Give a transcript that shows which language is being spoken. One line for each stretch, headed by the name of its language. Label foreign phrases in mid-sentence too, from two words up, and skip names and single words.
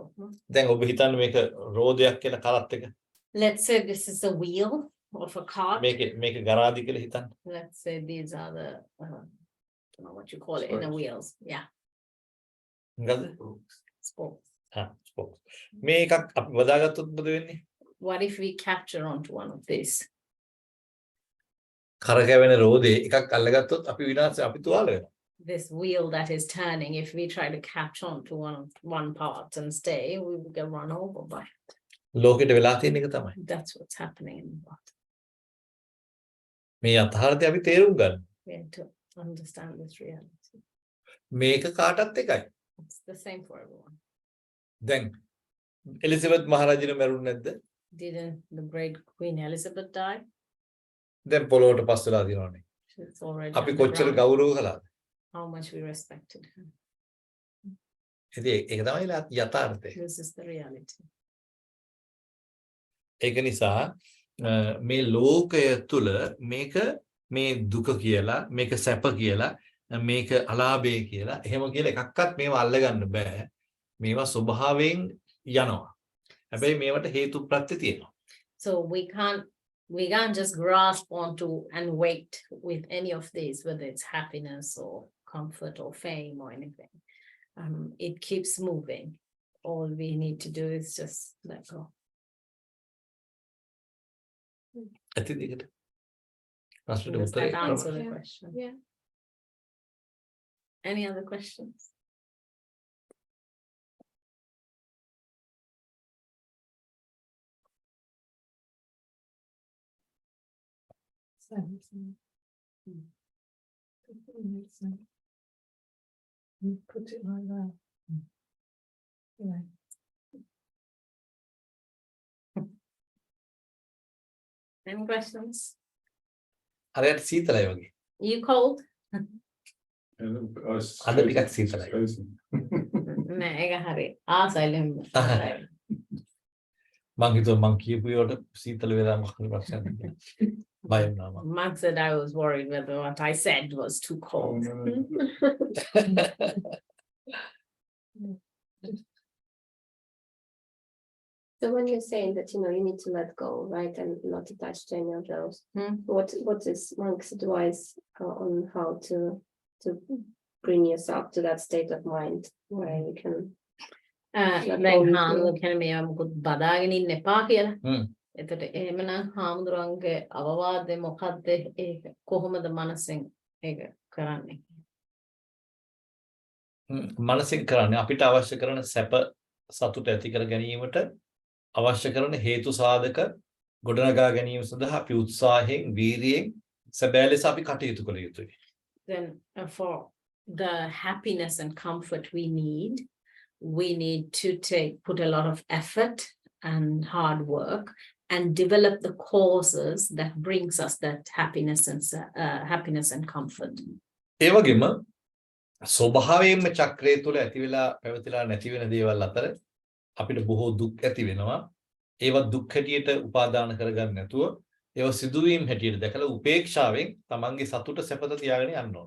Sinhala: දැන් ඔබ හිතන්න මේක රෝදයක් කියලා කරත් එක.
English: Let's say this is a wheel of a cart.
Sinhala: මේක ගරාදි කියලා හිතන්න.
English: Let's say these are the I don't know what you call it in the wheels. Yeah.
Sinhala: මොකද?
English: Spokes. spokes.
Sinhala: මේකක් අපි බදාගත්තොත් මොකද වෙන්නේ?
English: What if we capture onto one of these?
Sinhala: කරකැවෙන රෝදේ එකක් අල්ලගත්තොත් අපි විනාශ අපි තුවාල වෙනවා.
English: This wheel that is turning, if we try to catch on to one part and stay, we will get run over by it.
Sinhala: ලෝකෙට වෙලා තියෙන එක තමයි.
English: That's what's happening in the world.
Sinhala: මේ යථාර්ථය අපි තේරුම් ගන්න.
English: We have to understand this reality.
Sinhala: මේක කාටත් එකයි.
English: It's the same for everyone.
Sinhala: දැන් එලිසබෙත් මහරජින මැරුණ නැද්ද?
English: Didn't the great Queen Elizabeth die?
Sinhala: දැන් පොළොවට පස් වෙලා තියෙනවානේ.
English: She's already
Sinhala: අපි කොච්චර
English: underground.
Sinhala: ගෞරව කළාද?
English: How much we respected her.
Sinhala: ඉතින් ඒක තමයි යථාර්ථය.
English: This is the reality.
Sinhala: ඒක නිසා මේ ලෝකය තුල මේක මේ දුක කියලා, මේක සැප කියලා, මේක අලාභය කියලා එහෙම කියලා එකක්වත් මේව අල්ලගන්න බෑ. මේවා ස්වභාවයෙන් යනවා. හැබැයි මේවට හේතු ප්‍රත්‍ය තියෙනවා.
English: So we can't just grasp onto and wait with any of these, whether it's happiness or comfort or fame or anything. It keeps moving. All we need to do is just let go.
Sinhala: ඇතිද ඒකට? ප්‍රශ්නට
English: Does
Sinhala: උත්තරේ
English: that answer the question? Yeah. Any other questions? Put it like that. Yeah. Any questions?
Sinhala: හරියට සීතලයි වගේ.
English: You cold?
Sinhala: අද ටිකක් සීතලයි. නෑ ඒක හරි. ආසයිලෙන්. මං හිතුවා මං කියපු ඒවට සීතල වෙලා මොකද ප්‍රශ්නයක් කියලා. බය වුණා මම.
English: Mark said I was worried whether what I said was too cold. So when you're saying that, you need to let go, right, and not attach to any of those, what is Monk's advice on how to bring yourself to that state of mind where you can
Sinhala: දැන් හාමුදුරුවෝ කියන මේවා මුකුත් බදාගෙන ඉන්න එපා කියලා. එතකොට එහෙමනම් හාමුදුරුවන්ගේ අවවාදය මොකද්ද? ඒක කොහොමද මනසෙන් ඒක කරන්නේ? මනසින් කරන්නේ අපිට අවශ්‍ය කරන සැප සතුට ඇති කර ගැනීමට අවශ්‍ය කරන හේතු සාධක ගොඩනගා ගැනීම සඳහා අපි උත්සාහයෙන් වීරියෙන් සැබෑ ලෙස අපි කටයුතු කළ යුතුයි.
English: Then for the happiness and comfort we need to put a lot of effort and hard work and develop the causes that brings us that happiness and comfort.
Sinhala: ඒ වගේම ස්වභාවයෙන්ම චක්‍රය තුළ ඇති වෙලා පැවතිලා නැති වෙන දේවල් අතර අපිට බොහෝ දුක් ඇති වෙනවා. ඒවා දුක් හැටියට උපාදාන කරගන්න නැතුව ඒවා සිදුවීම් හැටියට දැකලා උපේක්ෂාවෙන් තමන්ගේ සතුට සැපත තියාගෙන යන්න ඕනේ.